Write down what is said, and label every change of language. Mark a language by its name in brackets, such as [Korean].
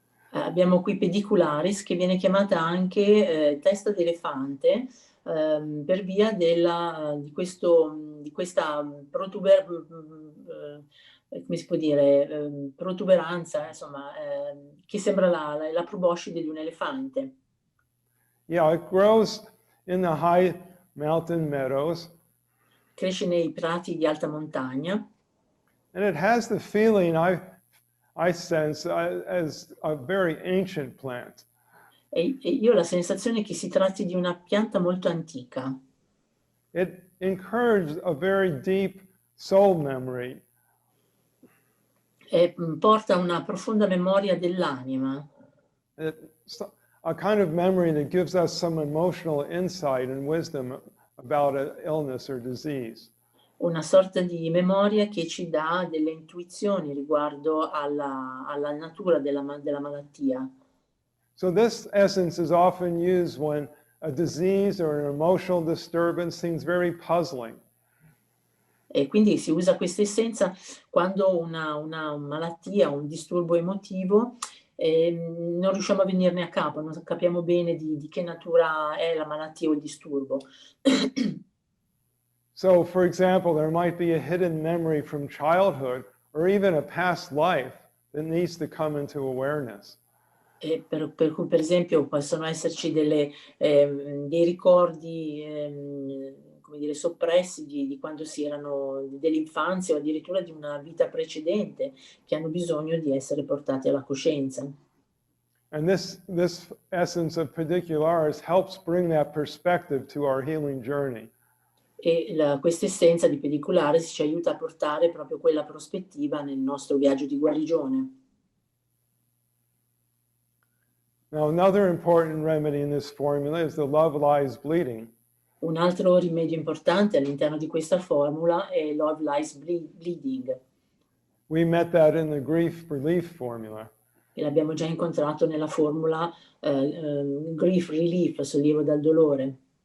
[Italian] Abbiamo qui pedicularis, che viene chiamata anche testa d'elefante, per via di questa come si può dire, protuberanza, insomma, che sembra la proboscide di un elefante. [English] Yeah, it grows in the high mountain meadows. [Italian] Cresce nei prati di alta montagna. [English] And it has the feeling I sense as a very ancient plant. [Italian] E io ho la sensazione che si tratti di una pianta molto antica. [English] It encouraged a very deep soul memory. [Italian] E porta una profonda memoria dell'anima. [English] It's a kind of memory that gives us some emotional insight and wisdom about an illness or disease. [Italian] Una sorta di memoria che ci dà delle intuizioni riguardo alla natura della malattia. [English] So this essence is often used when a disease or an emotional disturbance seems very puzzling. [Italian] E quindi si usa questa essenza quando una malattia, un disturbo emotivo, non riusciamo a venirne a capo, non capiamo bene di che natura è la malattia o il disturbo. [English] So, for example, there might be a hidden memory from childhood or even a past life that needs to come into awareness. [Italian] E per cui, per esempio, possono esserci dei ricordi, come dire, soppressi di quando si erano dell'infanzia o addirittura di una vita precedente, che hanno bisogno di essere portati alla coscienza. [English] And this essence of pedicularis helps bring that perspective to our healing journey. [Italian] E questa essenza di pedicolare ci aiuta a portare proprio quella prospettiva nel nostro viaggio di guarigione. [English] Now, another important remedy in this formula is the love lies bleeding. [Italian] Un altro rimedio importante all'interno di questa formula è Love Lies Bleeding. [English] We met that in the grief relief formula. [Italian] E l'abbiamo già incontrato nella formula Grief Relief, sollievo dal dolore.